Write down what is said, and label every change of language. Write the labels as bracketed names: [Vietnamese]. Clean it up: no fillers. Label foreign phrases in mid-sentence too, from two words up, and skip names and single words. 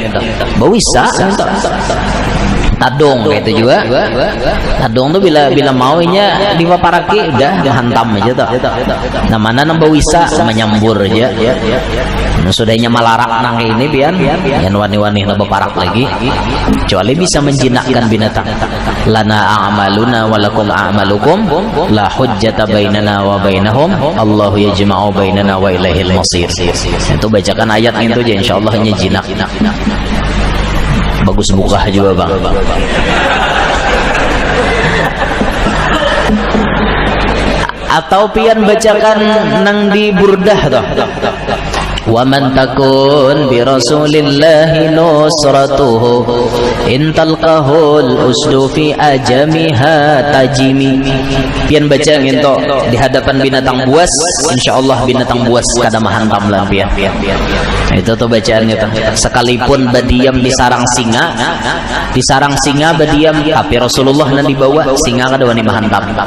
[Banjar] Bawisa tadung gitu juga. Tadung tuh bila maunya dipaparaki udah dihantam aja tuh. Nah mana nambah wisa menyambur aja. Nah, sudahnya malarak nang ini pian yang wani-wani nambah parak lagi. [Indonesian] Kecuali bisa menjinakkan binatang. [Arabic] لنا أعمالنا ولكم أعمالكم لا حجة بيننا وبينهم الله يجمع بيننا وإليه المصير. [Indonesian] Itu bacakan ayat itu aja insyaallah hanya jinak. Bagus buka juga bang. [Banjar] Atau pian bacakan nang di burdah toh. [Arabic] ومن تكن برسول الله نصرته إن تلقه الأسد في آجامها تجم. [Banjar] Pian baca ngento di hadapan binatang buas, insyaallah binatang buas kada mahantam lah pian. [Indonesian] Itu tuh bacaannya tuh. [Banjar] Sekalipun badiam di sarang singa badiam, tapi Rasulullah nan dibawa singa kada wani mahantam.